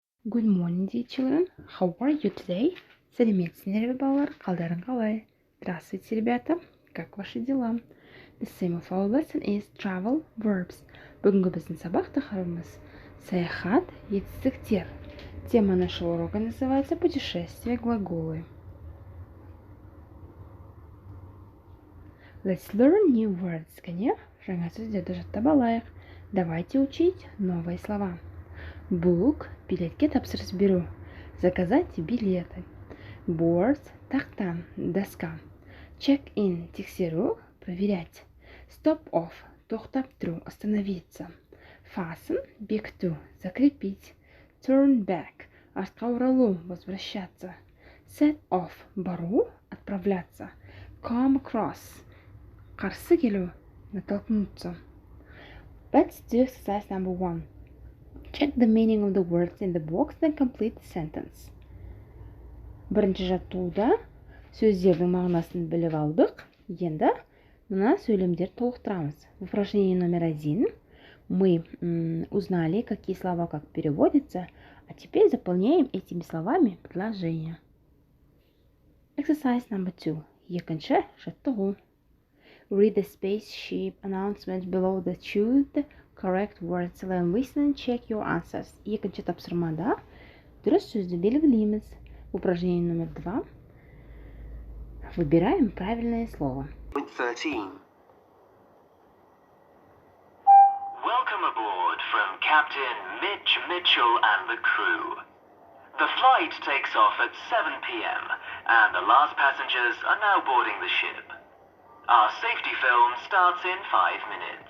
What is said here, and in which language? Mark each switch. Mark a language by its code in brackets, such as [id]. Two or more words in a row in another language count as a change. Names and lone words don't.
[en] Good morning, dear children. How are you today? [kk] Сәлеметсіңдер бе, балалар? Қалдарың қалай? [ru] Здравствуйте, ребята. Как ваши дела? [en] The theme of our lesson is travel verbs. [kk] Бүгінгі біздің сабақ тақырыбымыз саяхат, етістіктер. [ru] Тема нашего урока называется путешествие глаголы. [en] Let's learn new words. [kk] Кәне, жаңа сөздерді жаттап алайық. [ru] Давайте учить новые слова. [kk] Book – билетке тапсырыс беру. [ru] Заказать билеты. [kk] Board – тақта, доска. Check-in – тексеру, проверять. [en] Stop off – [kk] тоқтап тұру, остановиться. Fasten – бекіту, закрепить. [en] Turn back – [kk] артқа оралу, возвращаться. [en] Set off – [kk] бару, отправляться. [en] Come across [kk] – қарсы келу, натолкнуться. [en] Let's do exercise number 1. Check the meaning of the words in the box and complete the sentence. [kk] Бірінші жаттығуда сөздердің мағынасын біліп алдық. Енді мына сөйлемдерді толықтырамыз. [ru] В упражнении номер 1 мы узнали, какие слова как переводятся, а теперь заполняем этими словами предложения. [en] Exercise number 2. [kk] Екінші жаттығу. [en] Read the spaceship announcement below the choose the correct words. Learn, listen and check your answers. [kk] Екінші тапсырмада дұрыс сөзді белгілейміз. [ru] В упражнении номер 2 выбираем правильное слово. [en] Point 13. Welcome aboard from Captain Mitch Mitchell and the crew. The flight takes off at 7 p.m. and the last passengers are now boarding the ship. Our safety film starts in 5 minutes.